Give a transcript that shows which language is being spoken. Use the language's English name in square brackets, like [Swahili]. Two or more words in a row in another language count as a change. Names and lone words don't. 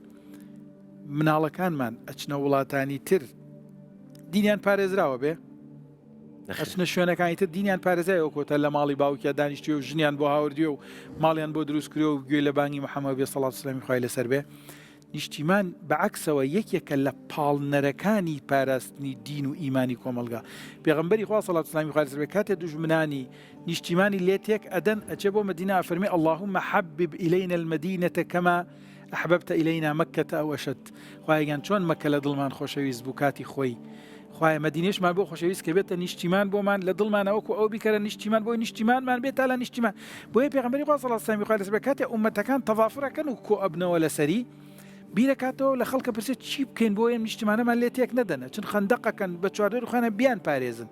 [Central Kurdish] مناڵەکانمان ئەچنە وڵاتانی تر دینیان پارێزراوە بێ، ئەچنە شوێنەکانی تر دینیان پارێزایەوە کۆتە لە ماڵی باوکیان دانیشتووە و ژنیان بۆ هاوردیوە و ماڵیان بۆ دروست کردووە و گوێ لە بانگی محەممەد بێ سەڵات وسلامی خوای لەسەر بێ. نیشتیمان بەعکسەوە یەکێکە لە پاڵنەرەکانی پاراستنی دین و ئیمانی کۆمەلگا. پێغەمبەری خوا سەڵات وسلامی خوای لەسەر بێ کاتێ دوژمنانی نیشتیمانی لێ تێک ئەدەن ئەچێ بۆ مەدینە ئەفەرمێ [Arabic] اللهم حبب إلينا المدينة كما أحببت إلينا مكة أو أشد. [Central Kurdish] خوایان چۆن مەکە لە دڵمان خۆشەویست بوو کاتی خۆی، خوای مەدینەشمان بۆ خۆشەویست کە بێتە نیشتیمان بۆمان لە دڵمانەوەکو ئەو بیکەرە نیشتیمان بۆی نیشتیمانمان بێت تا لە نیشتیمان. بۆیە پێغەمبەری خوا سەڵات وسلامی خوای لەسەر بێ کاتێ ئومەتەکان تەڤافڕەکەن و کۆ ئەبنەوە لەسەری بیرەکاتەوە لە خەڵکە پرسێت چی بکەین بۆ ئێم نیشتیمانەمان لێ تێک نەدەنە، چون خەندەقەکەن بە چواردەروخانە بیان پارێزن.